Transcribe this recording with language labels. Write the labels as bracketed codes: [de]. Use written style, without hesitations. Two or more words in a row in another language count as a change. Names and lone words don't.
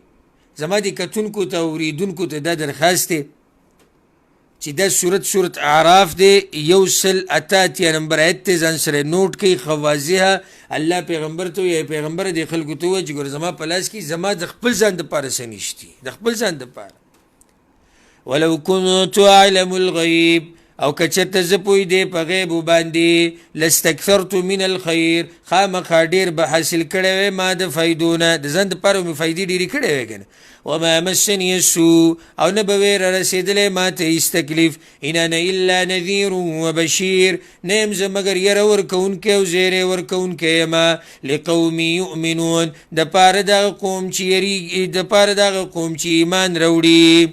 [ps] زما دې کتونکو ته اورېدونکو ته دا درخواست دی چې دا صورت اعراف دی 188 نمبر آیت ته ځان سره نوټ کوي. ښه واضحه الله پیغمبر ته وایي پیغمبره دې خلکو ته ووایه چې ګوره زما په لاس کې زما د خپل ځان دپاره څه نشتي، د خپل ځان دپاره. [ar] ولو كنت اعلم الغیب [ps] او که چېرته زه پوهېدې په غیبو باندې [ar] لاستکثرت من الخیر [ps] خامخا ډېر به حاصل کړی وی ما د فایدو نه د ځان دپاره مې فایدې ډېرې کړی وی که نه. [ar] وما مسني السوء [ps] او نه به ویره رسېدلی ما ته هېڅ تکلیف [ar] ان انا الا نذیر وبشیر [ps] نه یم زه مګر یره ورکوونکی او زیری ورکوونکی یمه [ar] لقوم یؤمنون [ps] دپاره دغه قوم چې ایمان راوړي.